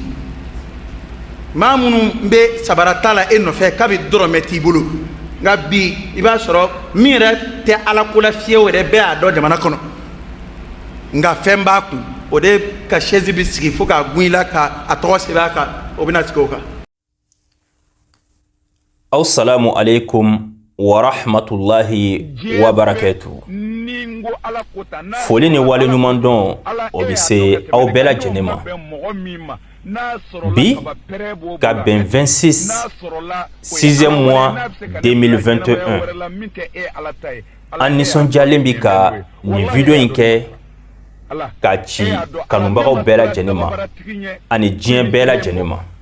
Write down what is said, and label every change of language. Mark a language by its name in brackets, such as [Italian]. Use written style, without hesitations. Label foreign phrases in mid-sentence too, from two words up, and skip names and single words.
[Bambara] Maa minnu bɛ sabarata la e nɔfɛ k'a bɛ dɔrɔmɛ t'i bolo nka bi i b'a sɔrɔ min yɛrɛ tɛ ala ko la fiyewu yɛrɛ bɛɛ y'a dɔn jamana kɔnɔ nka fɛn b'a kun o de ka chaise bɛ sigi fo k'a gun i la ka a tɔgɔ sɛbɛn a kan o bɛna sigi o kan. [Arabic] السلام عليكم ورحمة الله وبركاته. [Bambara] Foli ni wale ɲuman dɔn o bɛ se aw bɛɛ lajɛlen ma. Bi ka bɛn 26 [French] 6e mois [Bambara] 2021 an nisɔndiyalen bi ka nin video in kɛ ka ci kanubagaw bɛɛ lajɛlen ma ani diɲɛ bɛɛ lajɛlen ma.